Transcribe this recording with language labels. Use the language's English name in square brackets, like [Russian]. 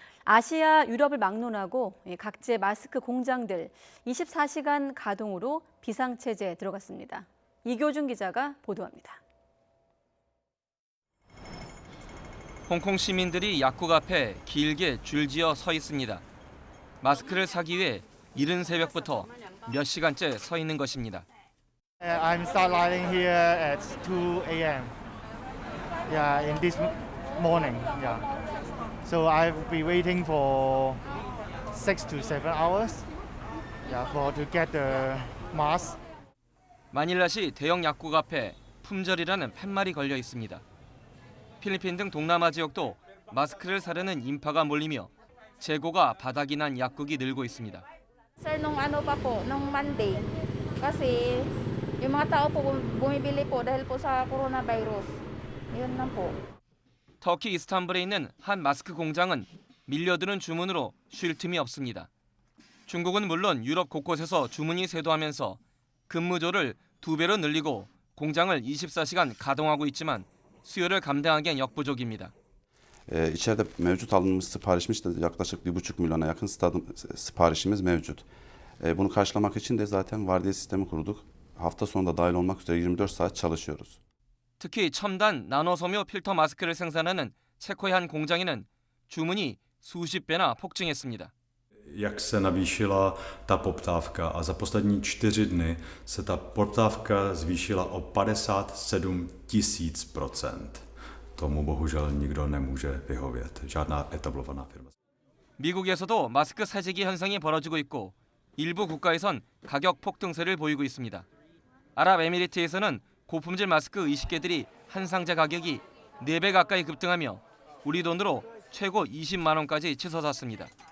[Korean] 아시아, 유럽을 막론하고 각지의 마스크 공장들 24시간 가동으로 비상체제에 들어갔습니다. 이교준 기자가 보도합니다. 홍콩 시민들이 약국 앞에 길게 줄지어 서 있습니다. 마스크를 사기 위해 이른 새벽부터 몇 시간째 서 있는 것입니다. [English] I'm start lining here at 2 a.m. Yeah, in this morning. Yeah. So I'll be waiting for 6 to 7 hours. Yeah, to get the mask. [Korean] 마닐라시 대형 약국 앞에 품절이라는 팻말이 걸려 있습니다. 필리핀 등 동남아 지역도 마스크를 사려는 인파가 몰리며 재고가 바닥이 난 약국이 늘고 있습니다. [Filipino] Sir, nung ano pa po, nung Monday, kasi yung mga tao po bumibili po dahil po sa coronavirus. Yun lang po. [Korean] 터키 이스탄불에 있는 한 마스크 공장은 밀려드는 주문으로 쉴 틈이 없습니다. 중국은 물론 유럽 곳곳에서 주문이 쇄도하면서 근무조를 2배로 늘리고 공장을 24시간 가동하고 있지만 수요를 감당하기엔 역부족입니다. [Turkish] İçeride mevcut alınmış siparişimiz de yaklaşık 1,5 milyona yakın siparişimiz mevcut. Bunu karşılamak için de zaten vardiya sistemi kurduk. Hafta sonu da dahil olmak üzere 24 saat çalışıyoruz. [Korean] 특히 첨단 나노섬유 필터 마스크를 생산하는 체코의 한 공장에는 주문이 수십 배나 폭증했습니다. [Czech] Jak se navýšila ta poptávka a za poslední 4 dny se ta poptávka zvýšila o 57 000%. Tomu bohužel nikdo nemůže vyhovět, žádná etablovaná firma. [Korean] 미국에서도 마스크 사재기 현상이 벌어지고 있고 일부 국가에선 가격 폭등세를 보이고 있습니다. 아랍에미리트에서는 고품질 마스크 20개들이 한 상자 가격이 4배 가까이 급등하며 우리 돈으로 최고 20만 원까지 치솟았습니다.